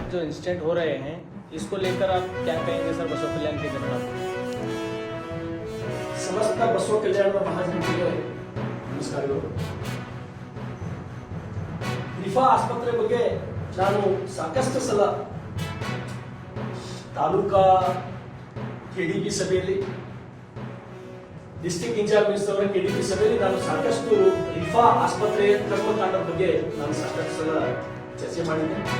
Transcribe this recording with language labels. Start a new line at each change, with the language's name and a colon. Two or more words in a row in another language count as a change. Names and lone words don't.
Hindi: जो इंसिडेंट हो रहे हैं इसको लेकर आप क्या कहेंगे सर बसव कल्याण के जनता को?
Kannada: ಸಮಸ್ತ ಬಸವ ಕಲ್ಯಾಣದ ಮಹಾಜನತೆಗೆ ನಮಸ್ಕಾರಗಳು. ರಿಫಾ ಆಸ್ಪತ್ರೆ ಬಗ್ಗೆ ನಾನು ಸಾಕಷ್ಟು ಸಲ ತಾಲೂಕಾ ಕೆಡಿಪಿ ಸಭೆಯಲ್ಲಿ,
English: district incharge minister
Kannada: ಕೆಡಿಪಿ ಸಭೆಯಲ್ಲಿ ನಾನು ಸಾಕಷ್ಟು ರಿಫಾ ಆಸ್ಪತ್ರೆಯ ಕರ್ಮಕಾಂಡದ ಬಗ್ಗೆ ನಾನು ಸಾಕಷ್ಟು ಸಲ ಚರ್ಚೆ ಮಾಡಿದ್ದೆ.